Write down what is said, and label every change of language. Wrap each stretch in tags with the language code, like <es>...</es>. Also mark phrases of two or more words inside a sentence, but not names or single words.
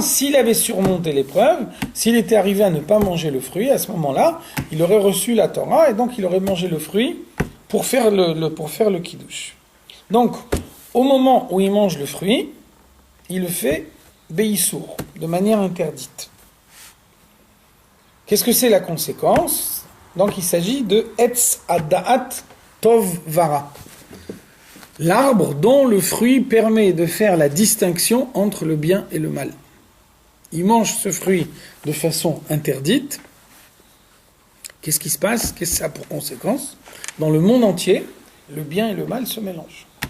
<fr>S'il avait surmonté l'épreuve, s'il était arrivé à ne pas manger le fruit, à ce moment-là, il aurait reçu la Torah et donc il aurait mangé le fruit pour faire le kiddush. Donc, au moment où il mange le fruit, il le fait beïsour, de manière interdite. Qu'est-ce que c'est la conséquence ? Donc il s'agit de</fr> <he>עץ הדעת טוב ורע.</he> <fr>L'arbre dont le fruit permet de faire la distinction entre le bien et le mal. Il mange ce fruit de façon interdite. Qu'est-ce qui se passe ? Qu'est-ce que ça a pour conséquence ? Dans le monde entier, le bien et le mal se mélangent.</fr>